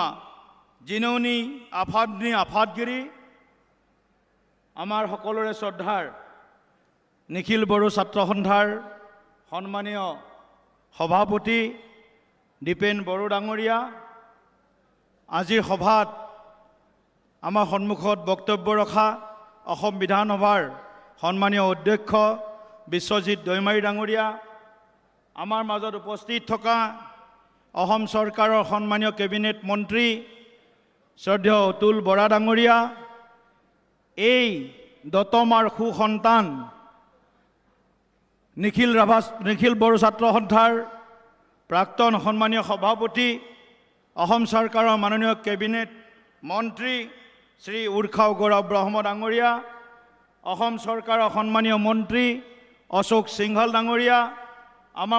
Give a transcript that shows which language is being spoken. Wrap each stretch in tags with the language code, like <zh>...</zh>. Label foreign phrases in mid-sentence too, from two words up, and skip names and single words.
<brx>जिनौनि आफादनि आफादगिरि</brx> <as>আমাৰ সকলোৰে শ্ৰদ্ধাৰ নিখিল বড়ো ছাত্ৰ সন্থাৰ সন্মানীয় সভাপতি দীপেন বড়ো ডাঙৰীয়া আজিৰ সভাত আমাৰ সন্মুখত বক্তব্য ৰখা বিধানসভাৰ সন্মানীয় অধ্যক্ষ বিশ্বজিৎ দৈমাৰী ডাঙৰীয়া আমাৰ মাজত উপস্থিত থকা অসম চৰকাৰৰ সন্মানীয় কেবিনেট মন্ত্ৰী শ্ৰদ্ধেয় অতুল বৰা ডাঙৰীয়া, এই দতমাৰ সুসন্তান নিখিল বড়ো ছাত্ৰ সন্থাৰ প্ৰাক্তন সন্মানীয় সভাপতি, অসম চৰকাৰৰ মাননীয় কেবিনেট মন্ত্ৰী শ্ৰী উৰ্খাও গৌৰৱ ব্ৰহ্ম ডাঙৰীয়া, অসম চৰকাৰৰ সন্মানীয় মন্ত্ৰী অশোক সিংহল ডাঙৰীয়া, আমাৰ</as>